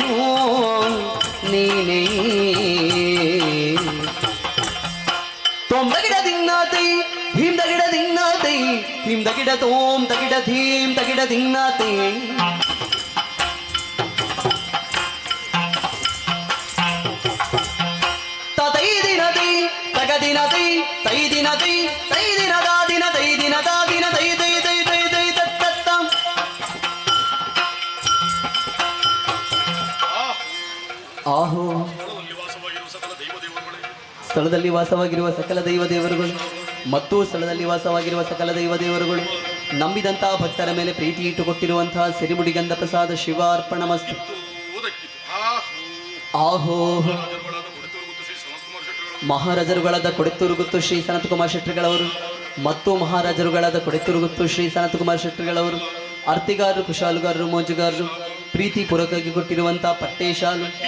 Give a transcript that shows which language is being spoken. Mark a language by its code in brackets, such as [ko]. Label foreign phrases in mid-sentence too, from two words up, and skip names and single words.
[kn] ನೀನೇ ತೊಂದಗಿಡ ದಿನ್ನಾತೈ ಭೀಮ್ ದಗಿಡ ದಿನ್ನಾತೈ ಭೀಮ್ ದಗಿಡ ತೋಂ ತಗಿಡ ಧೀಮ್ ತಗಿಡ ದಿನ್ನಾತೈ ತೈ ದಿನತೈ ತಗದಿನತೈ ತೈ ದಿನತೈ ತೈ ದಿನದ ದಿನ ತೈ ದಿನದ ದಿನ ತೈ ತೈ ತೈ ತೈ ತೈ ತತ್ತ ಆಹೋ ಸ್ಥಳದಲ್ಲಿ ವಾಸವಾಗಿರುವ ಸಕಲ ದೈವ ದೇವರುಗಳು ಮತ್ತು ಸ್ಥಳದಲ್ಲಿ ವಾಸವಾಗಿರುವ ಸಕಲ ದೈವ ದೇವರುಗಳು ನಂಬಿದಂತಹ ಭಕ್ತರ ಮೇಲೆ ಪ್ರೀತಿ ಇಟ್ಟುಕೊಟ್ಟಿರುವಂತಹ ಸಿರಿಮುಡಿಗಂಧ ಪ್ರಸಾದ ಶಿವಾರ್ಪಣ ಮಸ್ತು. ಆಹೋ ಮಹಾರಾಜರುಗಳಾದ ಕೊಡೆತ್ತೂರುಗುತ್ತು ಶ್ರೀ ಸನತ್ಕುಮಾರ್ ಶೆಟ್ಟಿಗಳವರು ಮತ್ತು ಮಹಾರಾಜರುಗಳಾದ ಕೊಡೆತ್ತೂರುಗುತ್ತು ಶ್ರೀ ಸನತ್ಕುಮಾರ್ ಶೆಟ್ಟಿಗಳವರು ಅರ್ತಿಗಾರರು ಕುಶಾಲುಗಾರರು ಮೋಜುಗಾರರು ಪ್ರೀತಿ ಪೂರ್ವಕವಾಗಿ ಕೊಟ್ಟಿರುವಂತಹ ಪಟ್ಟೇಶಾಲು